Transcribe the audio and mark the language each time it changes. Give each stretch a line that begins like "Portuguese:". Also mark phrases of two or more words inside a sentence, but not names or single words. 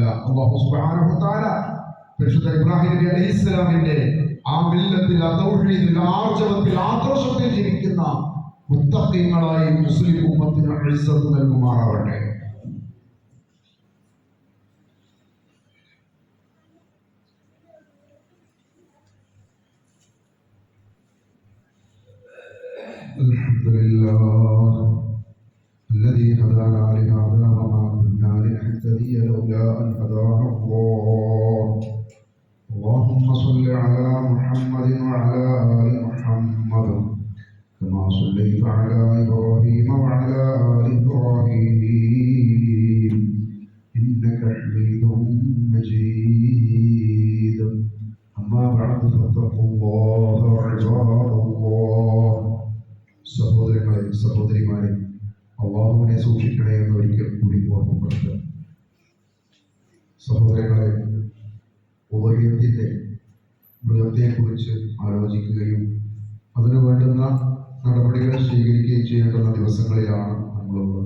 Arabic: الله سبحانه وتعالى
Malayalam: പരിശുദ്ധ ഇബ്രാഹിം നബി അലൈഹിസ്സലാമിന്റെ ആ മില്ലത്തിൽ, തൗഹീദിൽ, ആർജവത്തിൽ, ആദർശത്തിൽ ജീവിക്കുന്ന മുത്തഖീങ്ങളായി മുസ്ലിം ഉമ്മത്തിന് ഇസ്സത്ത് നൽകുമാറാവട്ടെ.
Arabic: അൽഹംദുലില്ലാഹ് الذي هدانا لهذا وما كنا لنهتدي لولا أن هدانا الله. اللهم صل على محمد وعلى آل محمد كما صليت على إبراهيم وعلى آل إبراهيم إنك حميد مجيد. أما بعد فاتقوا الله عباد الله.
Malayalam: സഹോദരങ്ങളെ, സഹോദരിമാരെ, അള്ളാഹുവിനെ സൂക്ഷിക്കണേ എന്ന് ഒരിക്കൽ കൂടി ഓർമ്മപ്പെടുത്തുക. സഹോദരങ്ങളെ, ഉദയത്തിന്റെ മൃഗത്തെക്കുറിച്ച് ആലോചിക്കുകയും അതിനു വേണ്ടുന്ന നടപടികൾ സ്വീകരിക്കുകയും ചെയ്യേണ്ടുന്ന ദിവസങ്ങളിലാണ് നമ്മളുള്ളത്.